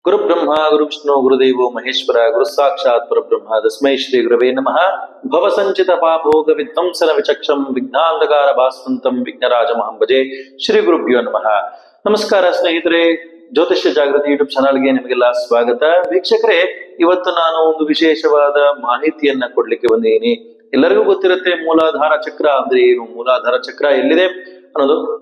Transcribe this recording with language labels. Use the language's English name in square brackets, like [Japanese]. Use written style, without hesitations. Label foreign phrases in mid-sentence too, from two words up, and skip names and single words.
[Sanskrit] ಗುರು ಬ್ರಹ್ಮ ಗುರು ವಿಷ್ಣು ಗುರುದೇವೋ ಮಹೇಶ್ವರ ಗುರು ಸಾಕ್ಷಾತ್ ಪರಬ್ರಹ್ಮ ತಸ್ಮೈ ಶ್ರೀ ಗುರವೇ ನಮಃ. ಭವ ಸಂಚಿತ ಪಾಪೋಗ ವಿಧ್ವಂಸನ ವಿಚಕ್ಷಂ ವಿಘ್ನಾಂಧಕಾರ ಭಾಸ್ವಂತಂ ವಿಘ್ನರಾಜ ಮಹಂಭಜೆ. ಶ್ರೀ ಗುರುಭ್ಯೋ ನಮಃ. [Kannada] ನಮಸ್ಕಾರ ಸ್ನೇಹಿತರೆ, ಜ್ಯೋತಿಷ್ಯ ಜಾಗೃತಿ ಯೂಟ್ಯೂಬ್ ಚಾನಲ್ಗೆ ನಿಮಗೆಲ್ಲ ಸ್ವಾಗತ. ವೀಕ್ಷಕರೇ, ಇವತ್ತು ನಾನು ಒಂದು ವಿಶೇಷವಾದ ಮಾಹಿತಿಯನ್ನ ಕೊಡ್ಲಿಕ್ಕೆ ಬಂದಿದ್ದೀನಿ. ಎಲ್ಲರಿಗೂ ಗೊತ್ತಿರುತ್ತೆ ಮೂಲಾಧಾರ ಚಕ್ರ ಅಂದ್ರೆ ಏನು, ಮೂಲಾಧಾರ ಚಕ್ರ ಎಲ್ಲಿದೆ ಅನ್ನೋದು.